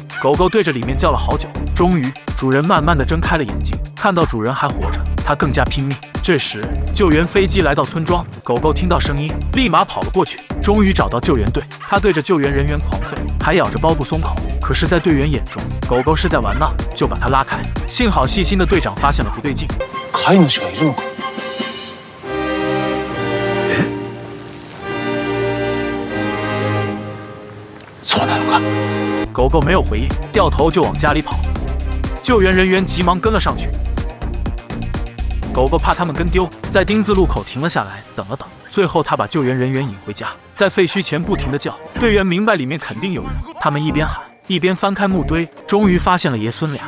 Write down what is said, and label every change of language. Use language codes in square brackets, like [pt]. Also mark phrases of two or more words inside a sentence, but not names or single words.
[zh] 狗狗对着里面叫了好久，终于，主人慢慢地睁开了眼睛，看到主人还活着，它更加拼命。这时，救援飞机来到村庄，狗狗听到声音，立马跑了过去，终于找到救援队。它对着救援人员狂吠，还咬着包不松口。可是，在队员眼中，狗狗是在玩闹，就把它拉开。幸好细心的队长发现了不对劲。 [ja] 飼い主がいるのか？そうなのか？ [zh] 狗狗没有回应，掉头就往家里跑。救援人员急忙跟了上去。狗狗怕他们跟丢，在丁字路口停了下来，等了等，最后他把救援人员引回家，在废墟前不停地叫。队员明白里面肯定有人，他们一边喊一边翻开木堆，终于发现了爷孙俩。